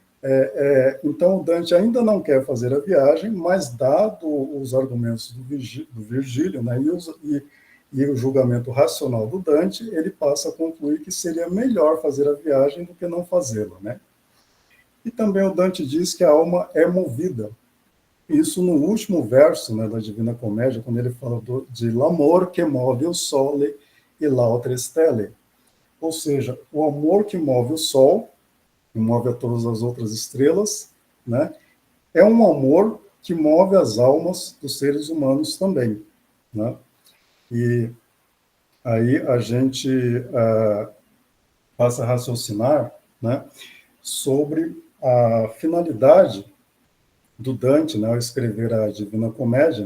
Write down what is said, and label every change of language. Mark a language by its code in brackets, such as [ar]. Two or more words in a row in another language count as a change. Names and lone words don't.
[pt] Então, o Dante ainda não quer fazer a viagem, mas, dado os argumentos do Virgílio, né, e o julgamento racional do Dante, ele passa a concluir que seria melhor fazer a viagem do que não fazê-la, né? E também o Dante diz que a alma é movida. Isso no último verso, né, da Divina Comédia, quando ele fala de [it] l'amor che move o sole e l'altre stelle. [pt] Ou seja, o amor que move o sol, que move a todas as outras estrelas, né, é um amor que move as almas dos seres humanos também, né? E aí a gente passa a raciocinar, né, sobre a finalidade do Dante, né, ao escrever a Divina Comédia,